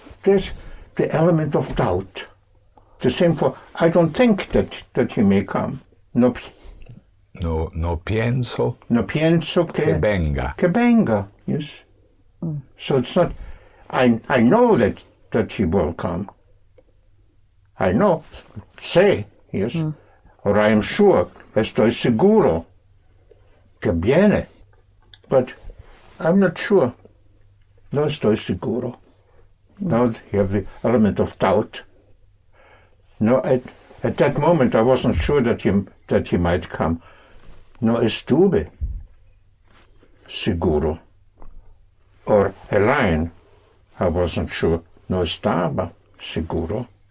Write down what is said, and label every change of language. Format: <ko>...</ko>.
<en>There's the element of doubt. The same for, I don't think that he may come.</en> <es>No pienso pienso que venga. Que venga,</es> <en>yes. So it's not, I know that he will come. I know, sé, yes. Or I am sure,</en> <es>estoy seguro que viene.</es> <en>But I'm not sure.</en> <es>No estoy seguro.</es> <en>Now you have the element of doubt. No, at that moment I wasn't sure that he might come.</en> <es>No estuve seguro.</es> <en>Or a line, I wasn't sure.</en> <es>No estaba seguro.</es>